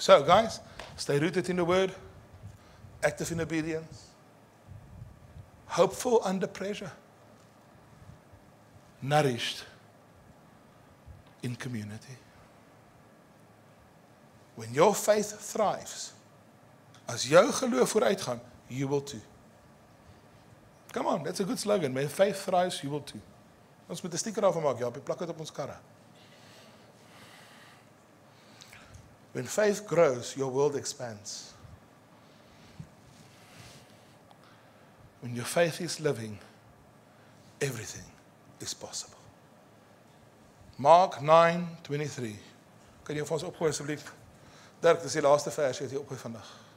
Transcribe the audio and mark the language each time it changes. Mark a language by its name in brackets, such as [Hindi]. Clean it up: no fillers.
[English] So guys, stay rooted in the word, active in obedience, hopeful under pressure, nourished in community. When your faith thrives, [Afrikaans] as jou geloof vooruitgaan, [English] you will too. Come on, that's a good slogan. When faith thrives, you will too. [Afrikaans] Ons moet 'n sticker daarvan maak, ja, plak dit op ons karre. [English] When faith grows, your world expands. When your faith is living, everything is possible. Mark 9:23. [Afrikaans] Kan jy vir ons opgooi asseblief? Dirk, dis die laaste vers wat jy opgooi vandag.